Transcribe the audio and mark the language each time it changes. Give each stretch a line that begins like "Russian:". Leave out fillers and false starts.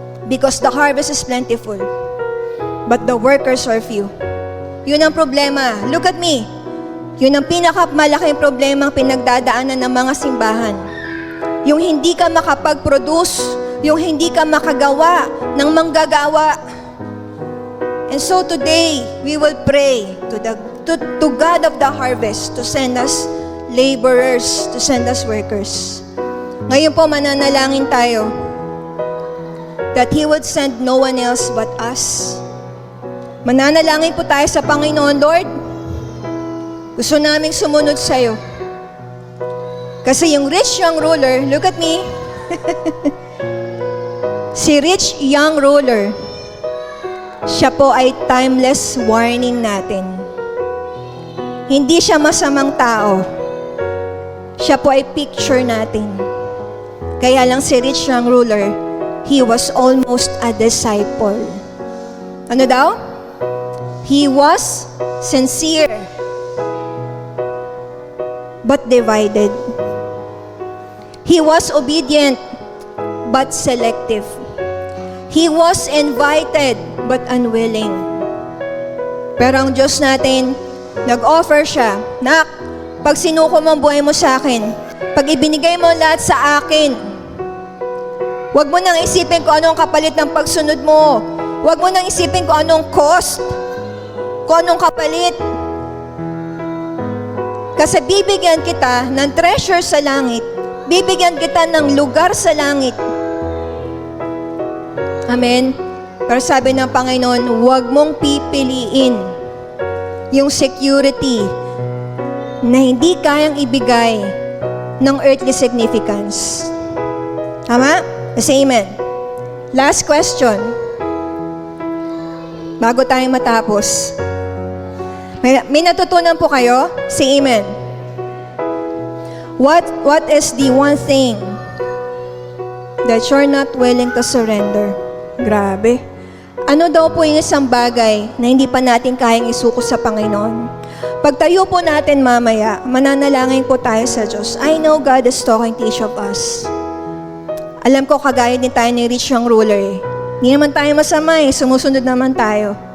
English: Because the harvest is plentiful, but the workers are few.
Filipino: Yun ang problema.
English: Look at me.
Filipino: Yun ang pinakamalaking problema ang pinagdadaanan ng mga simbahan. Yung hindi ka makapag-produce, yung hindi ka makagawa ng manggagawa.
English: And so today, we will pray to God of the harvest to send us laborers, to send us workers.
Filipino: Ngayon po, mananalangin tayo
English: that He would send no one else but us.
Filipino: Mananalangin po tayo sa Panginoon. Lord, gusto naming sumunod sa'yo. Kasi yung
English: rich young ruler, look at me.
Filipino: Si rich young ruler, siya po ay timeless warning natin. Hindi siya masamang tao. Siya po ay picture natin. Kaya lang si
English: rich young ruler, he was almost a disciple.
Filipino: Ano daw?
English: He was sincere, but divided. He was obedient, but selective. He was invited, but unwilling.
Filipino: Pero ang Diyos natin, nag-offer siya, Nak, pag sinuko mo ang buhay mo sa akin, pag ibinigay mo lahat sa akin, huwag mo nang isipin kung anong kapalit ng pagsunod mo. Huwag mo nang isipin kung anong cost, kung anong kapalit. Kasi bibigyan kita ng treasure sa langit. Bibigyan kita ng lugar sa langit. Amen? Pero sabi ng Panginoon, huwag mong pipiliin yung security na hindi kayang ibigay ng earthly significance. Tama?
English: Say amen. Last question.
Filipino: Bago tayo matapos. May natutunan po kayo?
English: Say amen. What is the one thing that you're not willing to surrender?
Filipino: Grabe. Ano daw po yung isang bagay na hindi pa natin kayang isuko sa Panginoon? Pagtayo po natin mamaya, mananalangin po tayo sa Diyos.
English: I know God is talking to each of us.
Filipino: Alam ko, kagaya din tayo ni rich young ruler eh. Hindi naman tayo masama eh, sumusunod naman tayo.